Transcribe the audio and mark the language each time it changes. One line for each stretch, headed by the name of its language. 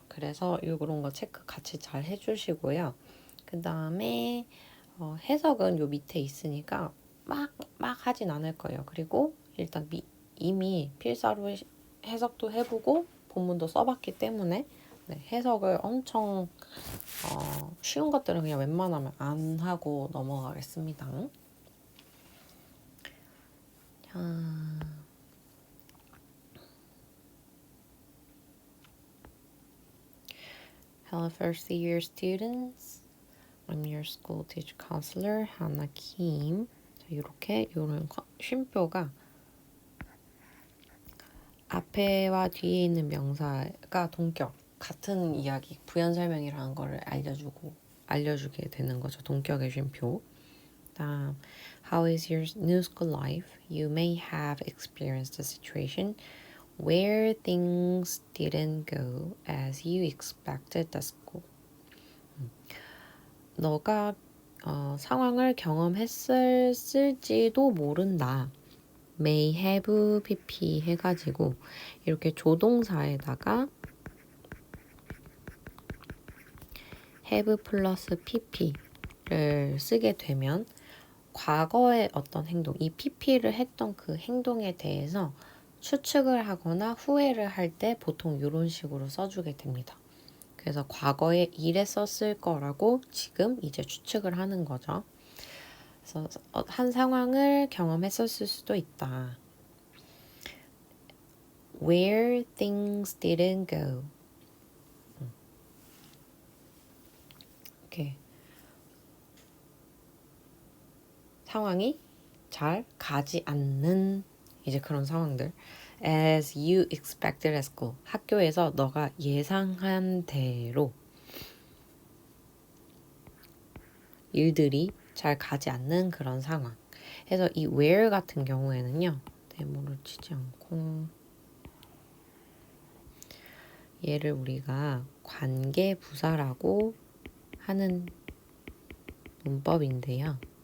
Korean: 그래서 이런 거 체크 같이 잘 해주시고요. 그 다음에 해석은 요 밑에 있으니까 막 하진 않을 거예요. 그리고 일단 이미 필사로 해석도 해보고 본문도 써봤기 때문에 해석을 엄청 쉬운 것들은 그냥 웬만하면 안 하고 넘어가겠습니다.
English: 자, Hello first year students. I'm your school teacher counselor, Hannah Kim.
Korean: 자, 이렇게 이런 쉼표가 앞에와 뒤에 있는 명사가 동격, 같은 이야기, 부연 설명이라는 거를 알려주게 되는 거죠. 동격의 쉼표.
English: 다음, How is your new school life? You may have experienced a situation where things didn't go as you expected at school.
Korean: 너가 상황을 경험했을지도 모른다. may have pp 해가지고 이렇게 조동사에다가 have 플러스 pp를 쓰게 되면 과거의 어떤 행동, 이 pp를 했던 그 행동에 대해서 추측을 하거나 후회를 할 때 보통 이런 식으로 써주게 됩니다. 그래서 과거에 이랬었을 거라고 지금 이제 추측을 하는 거죠. 그래서 한 상황을 경험했었을 수도 있다.
English: Where things didn't go.
Korean: 이렇게 상황이 잘 가지 않는 이제 그런 상황들.
English: As you expected at school.
Korean: 학교에서 너가 예상한 대로 일들이 잘 가지 않는 그런 상황. 그래서 이 where 같은 경우에는요. 데모를 치지 않고 얘를 우리가 관계부사라고 하는 문법인데요.